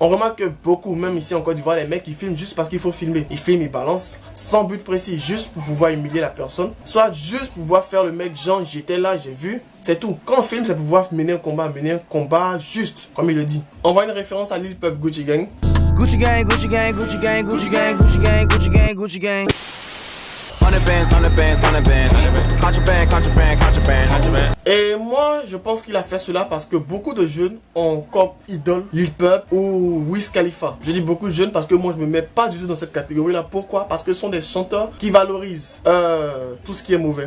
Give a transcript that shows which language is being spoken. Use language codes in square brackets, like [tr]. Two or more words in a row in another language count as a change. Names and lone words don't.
[fr] On remarque que beaucoup, même ici en Côte d'Ivoire, les mecs ils filment juste parce qu'il faut filmer. Ils filment, ils balancent, sans but précis, juste pour pouvoir humilier la personne, soit juste pour pouvoir faire le mec genre j'étais là, j'ai vu. C'est tout. Quand on filme, c'est pour pouvoir mener un combat juste, comme il le dit. On voit une référence à Lil Pump Gucci Gang. [en] Gucci gang, Gucci gang, Gucci gang, Gucci gang, Gucci gang, Gucci gang, Gucci gang. 100 bands. [fr] Et moi, je pense qu'il a fait cela parce que beaucoup de jeunes ont comme idole Lil Pump ou Wiz Khalifa. Je dis beaucoup de jeunes parce que moi, je me mets pas du tout dans cette catégorie-là. Pourquoi? Parce que ce sont des chanteurs qui valorisent tout ce qui est mauvais.